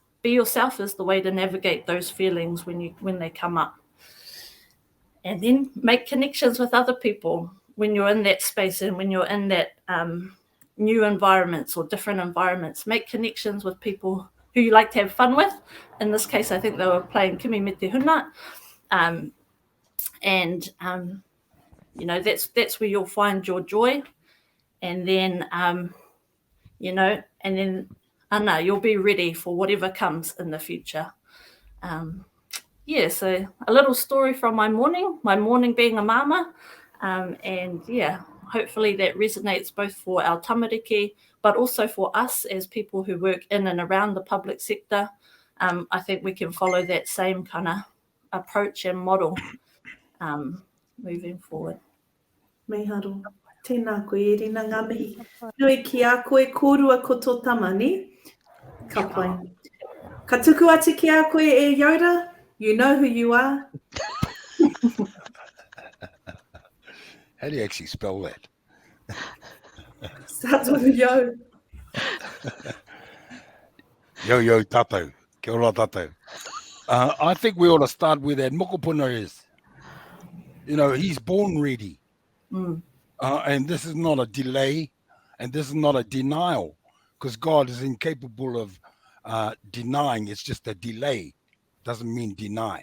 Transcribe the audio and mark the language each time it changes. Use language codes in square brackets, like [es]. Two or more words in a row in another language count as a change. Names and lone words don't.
[en] Be yourself is the way to navigate those feelings when they come up. And then make connections with other people when you're in that space and when you're in that new environments or different environments. Make connections with people who you like to have fun with. In this case, I think they were playing [mi] Kimi me te huna. [en] You know, that's where you'll find your joy. And then, you know, and then, you'll be ready for whatever comes in the future. Yeah, so a little story from my morning being a mama. And yeah, hopefully that resonates both for our tamariki, but also for us as people who work in and around the public sector. I think we can follow that same kind of approach and model moving forward. [mi] Meharo. Tēnā koe, Erina, ngā mihi. Nui ki a koe kōrua ko tō tamani. Ka pai. Ka tuku atu ki a koe e Yoda. [en] You know who you are. How do you actually spell that? Starts with a yo. [mi] Yo, tatou. Kia ora tatou. [en] I think we ought to start with that. Mokopuna is, you know, he's born ready. And this is not a delay, and this is not a denial, because God is incapable of denying. It's just a delay. Doesn't mean deny.